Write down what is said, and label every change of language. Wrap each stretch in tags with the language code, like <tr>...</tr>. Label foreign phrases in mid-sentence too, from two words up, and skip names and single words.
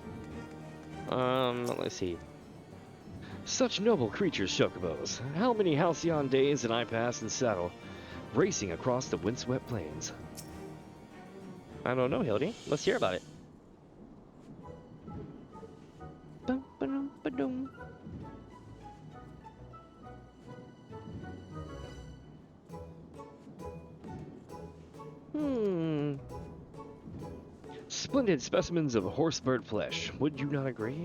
<en>Let's see. Such noble creatures, chocobos. How many halcyon days did I pass in saddle, racing across the windswept plains? I don't know, Hildy. Let's hear about it. Bum-ba-dum-ba-dum. Splendid specimens of horse-bird flesh, would you not agree?</en>